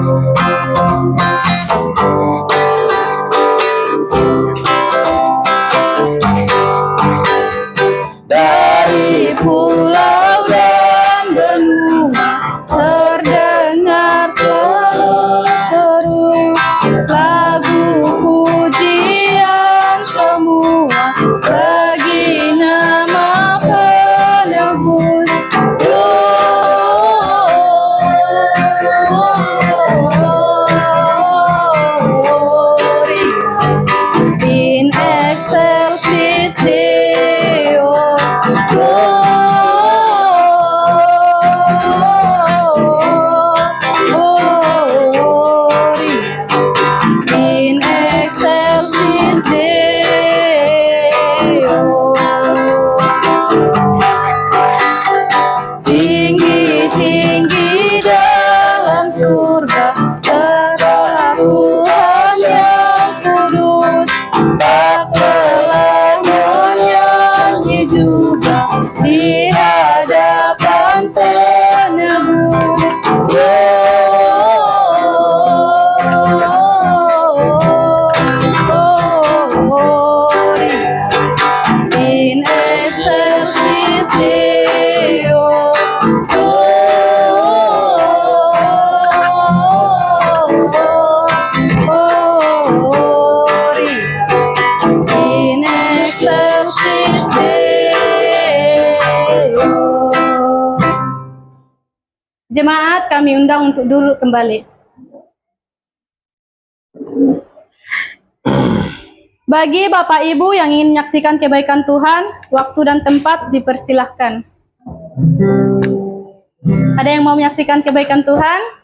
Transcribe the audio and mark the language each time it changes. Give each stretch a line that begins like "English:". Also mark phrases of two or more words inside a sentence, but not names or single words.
Indonesian: Dari pulau dan benua terdengar seru lagu pujian semua bagi nama penebus.
Latin: In excelsis Deo. In excelsis Deo.
Indonesian: Tinggi-tinggi dalam surga terdapat Tuhan yang kudus. Tak lelah menyanyi juga di hadapan penebus.
Latin: In excelsis Deo. In excelsis Deo.
Indonesian: Jemaat kami undang untuk duduk kembali. Bagi Bapak Ibu yang ingin menyaksikan kebaikan Tuhan, waktu dan tempat dipersilahkan. Ada yang mau menyaksikan kebaikan Tuhan?